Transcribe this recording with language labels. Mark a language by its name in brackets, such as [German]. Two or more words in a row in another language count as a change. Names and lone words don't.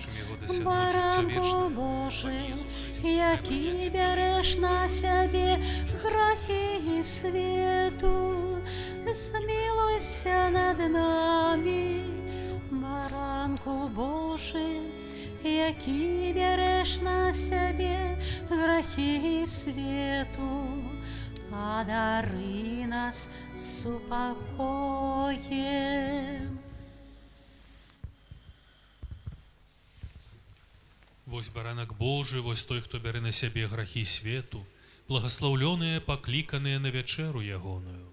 [Ukrainian] Баранку Божий, який береш на себе грехи свету, змилуйся над нами. Баранку Божий, який береш на себе грехи свету, одари нас супокоем. [Belarusian] Вось баранак Божий, вось той, хто бярэ на сябе грахі свету, благословленыя, пакліканыя на вячэру ягоную.